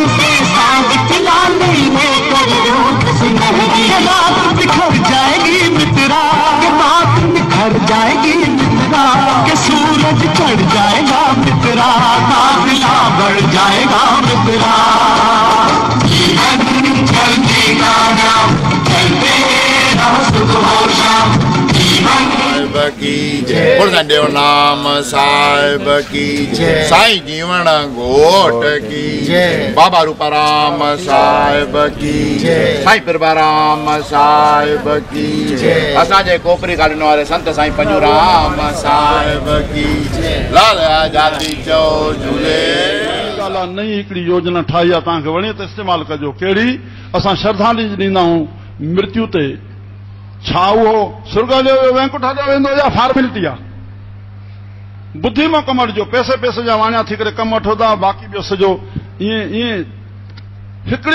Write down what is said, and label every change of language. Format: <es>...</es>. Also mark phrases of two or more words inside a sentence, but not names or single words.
<hi>से साज की लाली लेकर रूप सुनहरी रात बिखर जाएगी मित्रा के बात बिखर जाएगी के सूरज चढ़ जाएगा मित्रा काफिला बढ़ जाएगा मित्रा जीवन चलने का नाम चलते रहो सुबह शाम जीवन की जय बोल संदेव नाम साहिब की जय साईं जीवन घोट की जय बाबा रूपाराम साहिब की जय साईं प्रभाराम साहिब की जय</hi> <sd>असांजे कोपरी कालीन वारे</sd> <hi>संत साईं पंजूराम साहिब की जय लाल आजादी चो झूले</hi> <sd>नई हिकिड़ी योजना ठाही आहे तव्हांखे वणे त इस्तेमालु कजो कहिड़ी असां श्रद्धांजलि ॾींदा आहियूं मृत्यु ते छा उहो सुर्ग जो वैकुंठ जो वेंदो या फॉर्मेलिटी आहे बुद्धि मां कमु वठिजो पैसे पैसे जा वाणिया थी करे कमु वठो था बाक़ी ॿियो सॼो ईअं ईअं हिकिड़ी</sd>